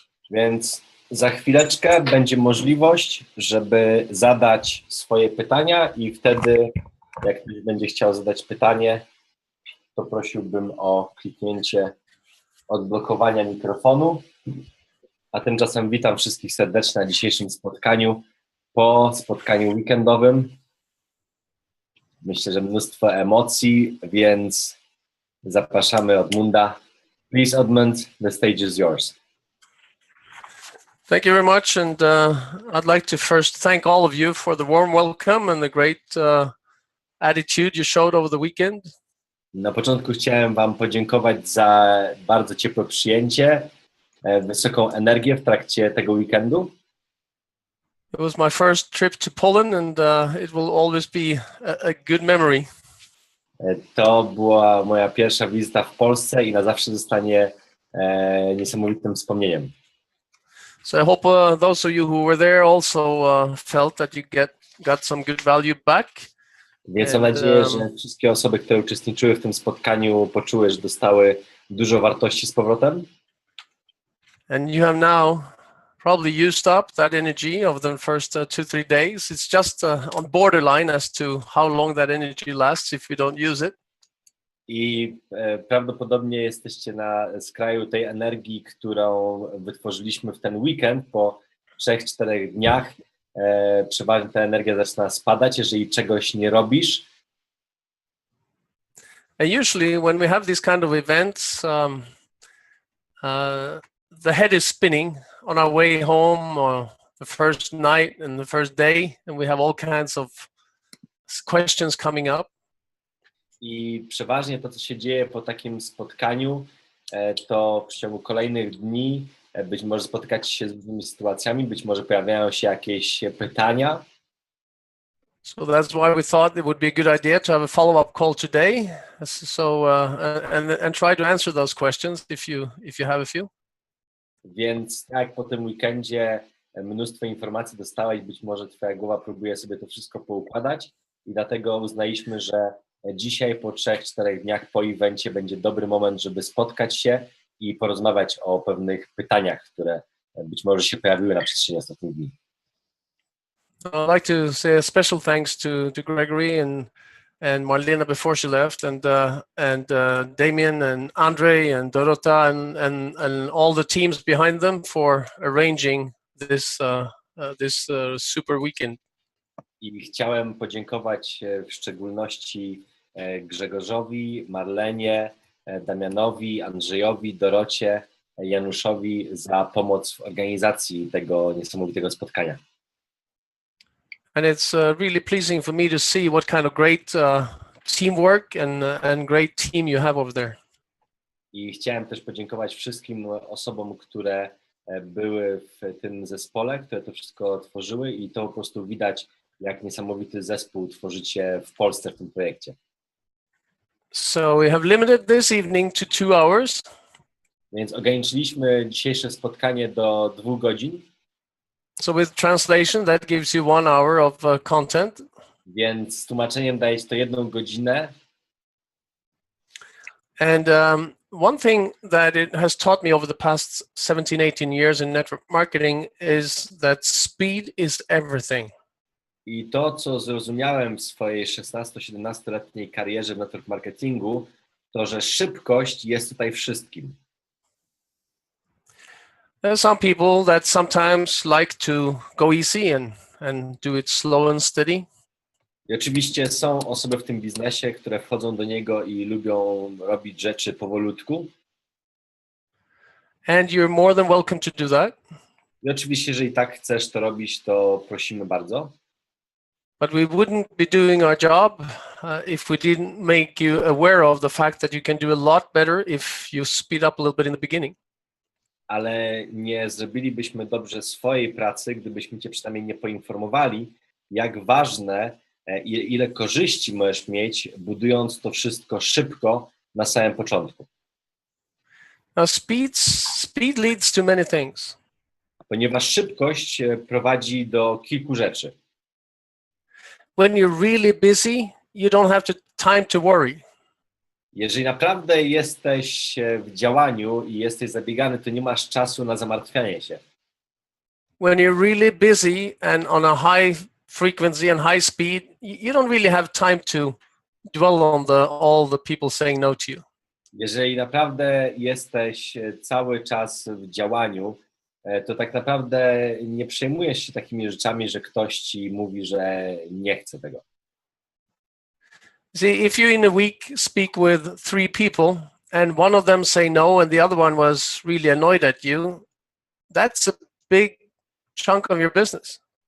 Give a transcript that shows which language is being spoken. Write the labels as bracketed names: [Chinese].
[Polish] Więc za chwileczkę będzie możliwość, żeby zadać swoje pytania i wtedy, jak ktoś będzie chciał zadać pytanie, to prosiłbym o kliknięcie odblokowania mikrofonu. A tymczasem witam wszystkich serdecznie na dzisiejszym spotkaniu, po spotkaniu weekendowym. Myślę, że mnóstwo emocji, więc zapraszamy Oddmunda. [English] Please, Oddmund, the stage is yours. Thank you very much, and I'd like to first thank all of you for the warm welcome and the great attitude you showed over the weekend. [Polish] Na początku chciałem Wam podziękować za bardzo ciepłe przyjęcie, wysoką energię w trakcie tego weekendu. [English] It was my first trip to Poland, and it will always be a good memory. [Polish] To była moja pierwsza wizyta w Polsce i na zawsze zostanie niesamowitym wspomnieniem. [English] So I hope those of you who were there also felt that you got some good value back. [Polish] Więc mam nadzieję, że wszystkie osoby, które uczestniczyły w tym spotkaniu, poczuły, że dostały dużo wartości z powrotem. [English] And you have now probably used up that energy over the first 2-3 days. It's just on borderline as to how long that energy lasts if you don't use it. [Polish] I prawdopodobnie jesteście na skraju tej energii, którą wytworzyliśmy w ten weekend. Po 3-4 dniach przeważnie ta energia zaczyna spadać, jeżeli czegoś nie robisz. [English] And usually when we have these kind of events, the head is spinning on our way home or the first night and the first day, and we have all kinds of questions coming up. [Polish] I przeważnie to, co się dzieje po takim spotkaniu, to w ciągu kolejnych dni być może spotykać się z różnymi sytuacjami, być może pojawiają się jakieś pytania. [English] So that's why we thought it would be a good idea to have a follow-up call today. So and try to answer those questions if you have a few. [Polish] Więc tak, po tym weekendzie mnóstwo informacji dostałeś, być może twoja głowa próbuje sobie to wszystko poukładać i dlatego uznaliśmy, że dzisiaj po 3-4 dniach po evencie będzie dobry moment, żeby spotkać się i porozmawiać o pewnych pytaniach, które być może się pojawiły na przestrzeni ostatnich dni. [English] I'd like to say a special thanks to Gregory and Marlena before she left, and Damien and Andre and Dorota and all the teams behind them for arranging this super weekend. [Polish] I chciałem podziękować w szczególności Grzegorzowi, Marlenie, Damianowi, Andrzejowi, Dorocie, Januszowi za pomoc w organizacji tego niesamowitego spotkania. [English] And it's really pleasing for me to see what kind of great teamwork and great team you have over there. [Polish] I chciałem też podziękować wszystkim osobom, które były w tym zespole, które to wszystko tworzyły i to po prostu widać, jak niesamowity zespół tworzycie w Polsce w tym projekcie. [English] So we have limited this evening to 2 hours. [Polish] Więc ograniczyliśmy dzisiejsze spotkanie do 2 godzin. [English] So with translation, that gives you 1 hour of content. [Polish] Więc z tłumaczeniem daje to 1 godzinę. [English] And one thing that it has taught me over the past 17-18 years in network marketing is that speed is everything. [Polish] I to, co zrozumiałem w swojej 16-17-letniej karierze w network marketingu, to, że szybkość jest tutaj wszystkim. [English] There are some people that sometimes like to go easy and do it slow and steady. [Polish] I oczywiście są osoby w tym biznesie, które wchodzą do niego i lubią robić rzeczy powolutku. [English] And you're more than welcome to do that. [Polish] I oczywiście, jeżeli tak chcesz to robić, to prosimy bardzo. [English] But we wouldn't be doing our job if we didn't make you aware of the fact that you can do a lot better if you speed up a little bit in the beginning. [Polish] Ale nie zrobilibyśmy dobrze swojej pracy, gdybyśmy cię przynajmniej nie poinformowali, jak ważne i ile korzyści możesz mieć, budując to wszystko szybko na samym początku. [English] Now, speed leads to many things. [Polish] Ponieważ szybkość prowadzi do kilku rzeczy. [English] When you're really busy, you don't have time to worry. [Polish] Jeżeli naprawdę jesteś w działaniu i jesteś zabiegany, to nie masz czasu na zamartwianie się. [English] When you're really busy and on a high frequency and high speed, you don't really have time to dwell on all the people saying no to you. [Polish] Jeżeli naprawdę jesteś cały czas w działaniu, to tak naprawdę nie przejmujesz się takimi rzeczami, że ktoś ci mówi, że nie chce tego. [English] See, if you in a week speak with 3 people and one of them say no and the other one was really annoyed at you, that's a big chunk of your business.